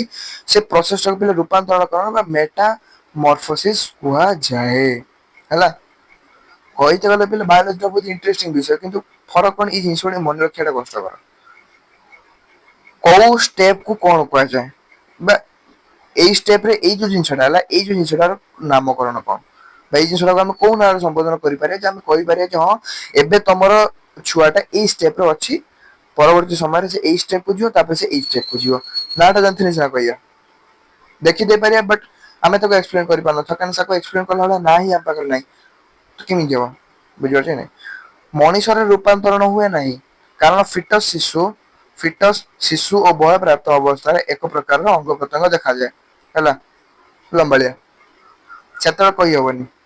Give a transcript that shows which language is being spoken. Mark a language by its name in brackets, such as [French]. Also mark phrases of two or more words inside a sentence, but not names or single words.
[Odia] ସେ ପ୍ରୋସେସ ଟାକୁ ପିଲା ରୂପାନ୍ତରଣ କରଣ ବା ମେଟା ମର୍ଫୋସିସ୍ କୁହାଯାଏ ହେଲା। କହିତେ ଗଲେ ପିଲେ ବାୟୋଲୋଜି ଟା ବହୁତ ଇଣ୍ଟରେଷ୍ଟିଂ ବିଷୟ କିନ୍ତୁ ଫରକ କଣ ଏଇ ଜିନିଷ ଗୁଡିକ ମନେ ରଖିବା ଟା କଷ୍ଟକର। କୋଉ ଷ୍ଟେପ କୁ କଣ କୁହାଯାଏ ବା ଏଇ ଷ୍ଟେପ ରେ ଏଇ ଯେ ଜିନିଷଟା ହେଲା ଏଇ ଯେ ଜିନିଷଟାର ନାମକରଣ କଣ ବା ଏଇ ଜିନିଷଟାକୁ ଆମେ କୋଉ ନାଁରେ ସମ୍ବୋଧନ କରିପାରିବା ଯେ ଆମେ କହିପାରିବା ଯେ ହଁ ଏବେ ତମର ଛୁଆଟା ଏଇ ସ୍ଟେପରେ ଅଛି ପରବର୍ତ୍ତୀ ସମୟରେ ସେ ଏଇ ସ୍ଟେପକୁ ଯିବ ତାପରେ ସେ ଏଇ ସ୍ଟେପକୁ ଯିବ ନାଁଟା ଜାଣିଥିଲେ ସିନା କହିବା ଦେଖିଦେଇ ପାରିବା ବଟ୍ ଆମେ ତାକୁ ଏକ୍ସପ୍ଲେନ କରିପାରୁନଥିବା କାରଣ ତାକୁ ଏକ୍ସପ୍ଲେନ କଲା ଭଳିଆ ନା ହିଁ ଆମ ପାଖରେ ନାହିଁ ତ କେମିତି ହବ ବୁଝିପାରୁଛ ନାଇଁ ମଣିଷରେ ରୂପାନ୍ତରଣ ହୁଏ ନାହିଁ କାରଣ ଫିଟସ୍ ଶିଶୁ ଓ ବୟପ୍ରାପ୍ତ ଅବସ୍ଥାରେ ଏକ ପ୍ରକାରର ଅଙ୍ଗ ପ୍ରତ୍ୟଙ୍ଗ ଦେଖାଯାଏ ହେଲା ଲମ୍ବାଳିଆ ସେତେବେଳେ କହିହବନି